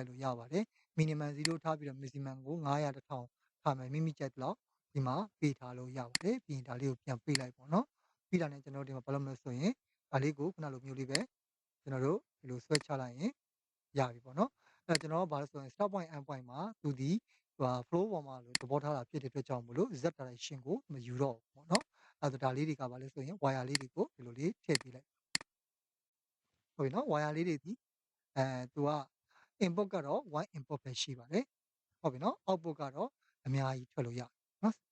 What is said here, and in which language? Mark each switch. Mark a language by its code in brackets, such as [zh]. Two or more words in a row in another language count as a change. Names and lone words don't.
[my] လို့ရပါတယ် minimum 0ထားပြီးတော့ maximum ကို900 1000ထားမယ်မိမိကြိုက်တဲ့လောက်ဒီမှာပေးထားလို့ရပါတယ်ပြီးရင်ဒါလေးကိုပြန်ပေးလိုက်ပေါ့နော်ပြီးတာ နဲ့ကျွန်တော်တို့ဒီမှာဘာလုပ်မလဲဆိုရင်ဒါလေးကိုခုနလိုမျိုးလေးပဲကျွန်တော်တို့ဒီလိုဆွဲချလိုက်ရင်ရပြီပေါ့နော်အဲ့ကျွန်တော်ကဘာလို့ဆိုရင် [en] start point end point [my] မှာသူဒီflow ပေါ်မှာလို့သဘောထားတာဖြစ်တဲ့အတွက်ကြောင့်မို့လို့ [en] z direction [my] ကိုမယူတော့ဘူးပေါ့နော်အဲ့ဒါဒါလေးတွေကဘာလဲဆိုရင် wire လေးတွေကိုဒီလိုလေးထည့်ပေးလိုက်ဟုတ်ပြီနော် wire လေးတွေဒီသူက input ကတော့ [en] one input [my] ပဲရှိပါတယ်ဟုတ်ပြီနော် output ကတော့အများကြီးထွက်လို့ရတယ်နော်